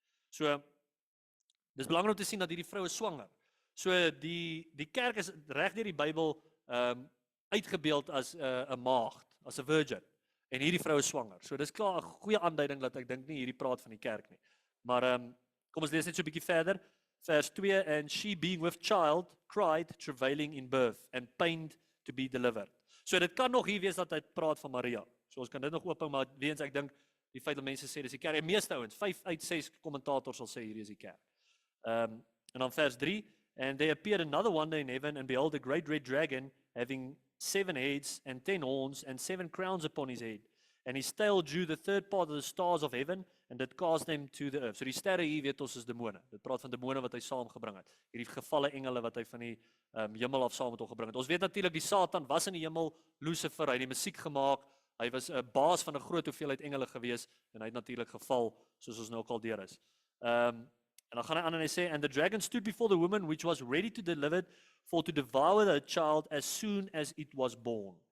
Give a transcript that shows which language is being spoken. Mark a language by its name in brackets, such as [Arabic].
[Afrikaans] So, dis belangrik om te sien dat hierdie vrou is swanger. So, die kerk is reg deur die Bybel uitgebeeld as 'n maagd, as 'n virgin, en hierdie vrou is swanger. So, dis klaar 'n goeie aanduiding dat ek dink nie hierdie praat van die kerk nie. Maar, kom ons lees net so 'n bietjie verder. [English] Vers 2, and she being with child, cried, travailing in birth, and pained to be delivered. [Afrikaans] So dit kan nog hier wees dat hy praat van Maria. So ons kan dit nog ophou, maar weens ek dink die feit dat mense sê dis die kerk. En meeste ouens, 5 uit 6 kommentators sal sê hierdie is die kerk. En dan vers 3, [English] and there appeared another wonder in heaven, and behold a great red dragon, having 7 heads and 10 horns and 7 crowns upon his head. And his tail drew the third part of the stars of heaven, and it cast them to the earth. [Afrikaans] So die sterre hier weet ons is demone. Dit praat van demone wat hy saamgebring het. Hierdie gevalle engele wat hy van die hemel af saam met hom gebring het. Ons weet natuurlik die Satan was in die hemel, Lucifer, hy het die musiek gemaak, hy was 'n baas van 'n groot hoeveelheid engele gewees, en hy het natuurlik geval, soos ons nou ook al deur is. En dan gaan hy aan en hy sê, [English] and the dragon stood before the woman, which was ready to deliver, for to devour the child as soon as it was born.